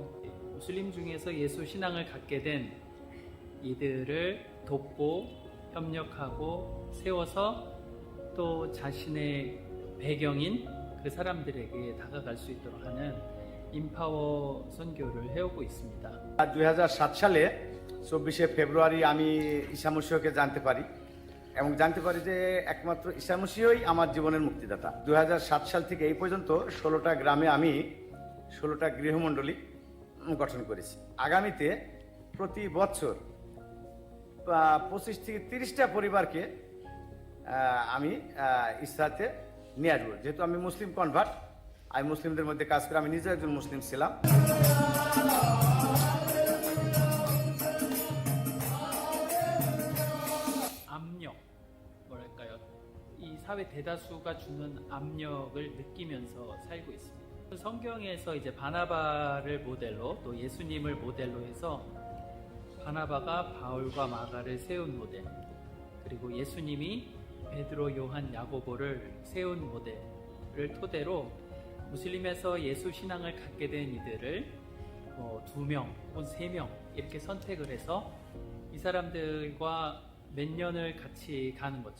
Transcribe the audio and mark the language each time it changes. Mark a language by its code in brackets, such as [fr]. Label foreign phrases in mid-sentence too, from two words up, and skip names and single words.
[ko] 무슬림 중에서 예수 신앙을 갖게 된 이들을 돕고 협력하고 세워서 또 자신의 배경인 그 사람들에게 다가갈 수 있도록 하는 인파워 선교를 해오고 있습니다. [bn] 2007 সালে 24শে ফেব্রুয়ারি আমি ঈসা মসিহকে জানতে পারি এবং জানতে পারি যে একমাত্র ঈসা মসিহই আমার জীবনের মুক্তিদাতা। 2007 সাল থেকে এই পর্যন্ত 16টা গ্রামে আমি 16টা গৃহমণ্ডলী গঠন করেছি। আগামীতে প্রতি বছর 25 থেকে 30টা পরিবারকে আমি ইসলাতে নিয়ে আসবো। যেহেতু আমি [en] Muslim convert, [bn] আমি মুসলিমদের মধ্যে কাজ করে, আমি নিজে একজন মুসলিম ছিলাম। [ko] 압력, 뭐랄까요? 이 사회 사회 대다수가 주는 압력을 느끼면서 살고 있습니다. 성경에서 이제 바나바를 모델로 또 예수님을 모델로 해서 바나바가 바울과 마가를 세운 모델, 그리고 예수님이 베드로, 요한, 야고보를 세운 모델을 토대로 무슬림에서 예수 신앙을 갖게 된 이들을 2명 혹은 3명 이렇게 선택을 해서 이 사람들과 몇 년을 같이 가는 거죠.